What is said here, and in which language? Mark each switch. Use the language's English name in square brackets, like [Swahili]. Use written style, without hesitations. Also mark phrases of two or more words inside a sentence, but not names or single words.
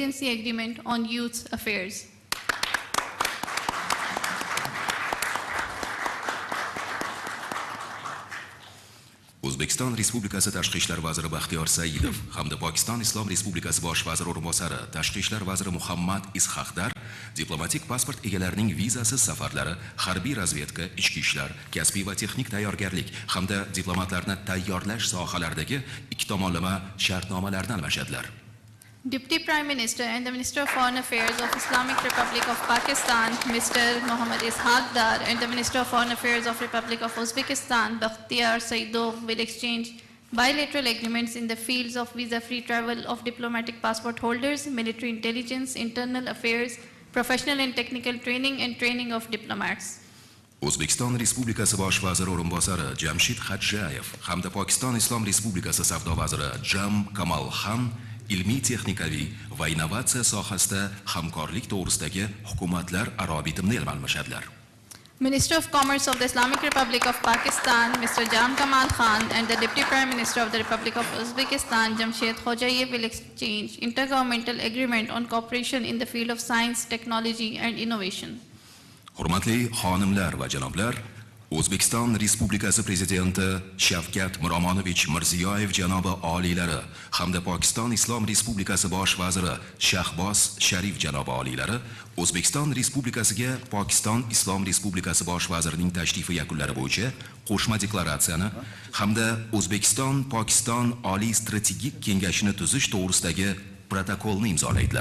[English] agreement on youth affairs. [Uzbek] O'zbekiston Respublikasi Tashqi ishlar vaziri Baxtiyor Saidov hamda Pokiston Islom Respublikasi bosh vaziri o'rinbosari Tashqi ishlar vaziri Muhammad Isxaqdar diplomatik pasport egalarining vizasiz safarlari, harbiy razvedka, ichki ishlar, kasbiy va texnik tayyorgarlik hamda diplomatlarni tayyorlash sohalaridagi ikki tomonlama shartnomalarni almashadilar. [English] Deputy Prime Minister and the Minister of Foreign Affairs of Islamic Republic of Pakistan, Mr. Muhammad Isxaqdar, and the Minister of Foreign Affairs of Republic of Uzbekistan, Baxtiyor Saidov, will exchange bilateral agreements in the fields of visa-free travel of diplomatic passport holders, military intelligence, internal affairs, professional and technical training, and training of diplomats. [Uzbek] O'zbekiston Respublikasi bosh vaziri o'rinbosari Jamshid Xadjayev hamda Pokiston Islom Respublikasi savdo vaziri Jam Kamalxan ilmiy texnikaviy va innovatsiya sohasida hamkorlik to'g'risidagi hukumatlararo bitimni almashadilar. [English] Minister of Commerce of the Islamic Republic of Pakistan, Mr. Jam Kamal Khan, and the Deputy Prime Minister of the Republic of Uzbekistan, Jamshid Khojayev, will exchange intergovernmental agreement on cooperation in the field of science, technology, and innovation. [Uzbek] Hurmatli xonimlar va janoblar, O'zbekiston Respublikasi Prezidenti Shavkat Miromonovich Mirziyoyev janobi oliylari hamda Pokiston Islom Respublikasi bosh vaziri Shahboz Sharif janobi oliylari O'zbekiston Respublikasiga Pokiston Islom Respublikasi bosh vazirining tashrifi yakunlari bo'yicha qo'shma deklaratsiyani hamda O'zbekiston-Pokiston Oliy strategik kengashini tuzish to'g'risidagi protokolni imzolaydilar.